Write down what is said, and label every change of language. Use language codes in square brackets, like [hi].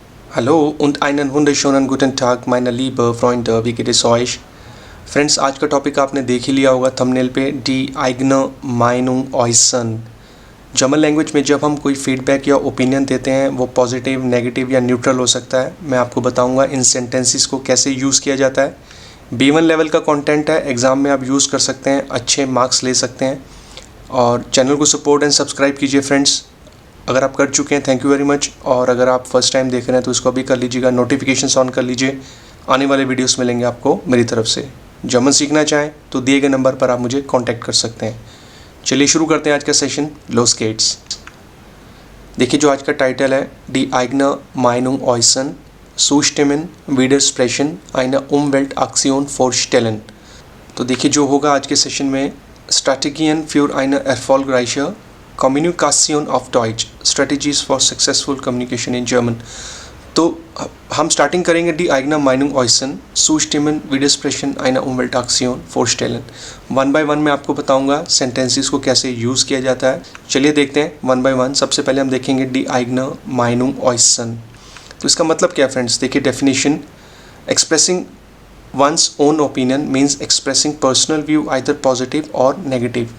[de] Hallo und einen wunderschönen guten Tag, meine liebe Freunde, wie geht es euch? [hi] Friends, आज का topic आपने देख ही लिया होगा थंबनेल पे, [de] डी आइग्न माइनुंग ऑयसन। [hi] जर्मन लैंग्वेज में जब हम कोई फीडबैक या ओपिनियन देते हैं वो पॉजिटिव, नेगेटिव या न्यूट्रल हो सकता है। मैं आपको बताऊंगा इन सेंटेंसेस को कैसे यूज़ किया जाता है। B1 लेवल का कंटेंट है, एग्ज़ाम में आप यूज़ कर सकते हैं, अच्छे मार्क्स ले सकते हैं। और चैनल को सपोर्ट एंड सब्सक्राइब कीजिए फ्रेंड्स। अगर आप कर चुके हैं थैंक यू वेरी मच, और अगर आप फर्स्ट टाइम देख रहे हैं तो इसको अभी कर लीजिएगा, नोटिफिकेशंस ऑन कर लीजिए। आने वाले वीडियोस मिलेंगे आपको मेरी तरफ से। जर्मन सीखना चाहें तो दिए गए नंबर पर आप मुझे कांटेक्ट कर सकते हैं। चलिए शुरू करते हैं आज का सेशन, लोस गेट्स। देखिए जो आज का टाइटल है, [de] डी आइग्न माइनुंग ऑयसन Zustimmen, Widersprechen, eine Umweltaktion vorstellen। [hi] तो देखिए जो होगा आज के सेशन में, [de] Strategien für eine erfolgreiche Kommunikation auf Deutsch, [en] Strategies for Successful Communication in German। [hi] तो हम स्टार्टिंग करेंगे [de] डी आइग्न माइनुंग ऑयसन Zustimmen, Widersprechen, eine Umweltaktion vorstellen। [hi] One by one मैं आपको बताऊंगा सेंटेंसेस को कैसे यूज़ किया जाता है। चलिए देखते हैं वन बाय वन। सबसे पहले हम देखेंगे [de] डी आइग्न माइनुंग ऑयसन। [hi] तो इसका मतलब क्या है फ्रेंड्स, देखिए definition, [en] Expressing one's own opinion means expressing personal view either positive और negative.